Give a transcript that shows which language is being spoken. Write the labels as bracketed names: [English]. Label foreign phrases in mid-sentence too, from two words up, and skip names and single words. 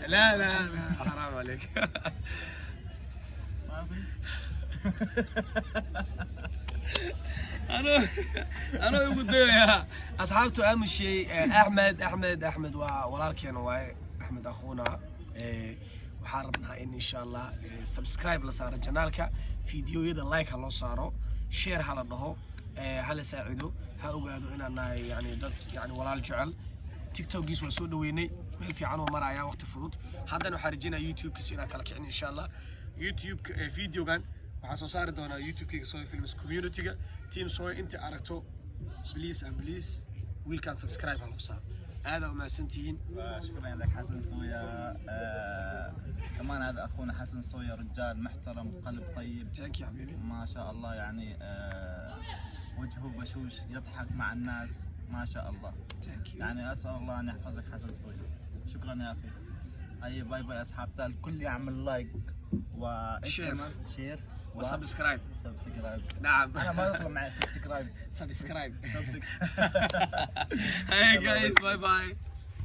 [Arabic] لا لا لا حرام عليك. ما في. انا قلت يا اصحابته اهم شيء احمد ولكن واي احمد اخونا [Somali] waxaan rabnaa in insha Allah subscribe la saaro channelka fiidiyoyada like ha loo saaro share ha la dhaho ha la saacido ha ogaado inaan nahay yani dad yani walaal jecel tiktokiis waa soo dhaweynay meel fiican oo maraya waqti fudud haddana waxaan rajaynayaa youtube-kiisa inaan kala kicin [Arabic] إن شاء الله [Somali] youtube videogan waxaan soo saari doonaa youtube-kayga Soya Films community-ga team Soya inta aragto [English] please and please [Somali] wiilkaan subscribe ha loo saaro [Arabic] هذا وما سنتين. شكرا لك حسن صويا. كمان هذا اخونا حسن صويا رجال محترم قلب طيب. [English] thank you حبيبي. [Arabic] ما شاء الله يعني وجهه بشوش يضحك مع الناس ما شاء الله. [English] thank you. [Arabic] يعني اسال الله ان يحفظك حسن صويا. شكرا يا اخي. اي [English] bye bye [Arabic] اصحاب تال الكل يعمل [English] like share [Arabic] وسبسكرايب. سبسكرايب. نعم. انا ما يطلع معي سبسكرايب. سبسكرايب. سبسكرايب. [English] Hey guys, bye bye.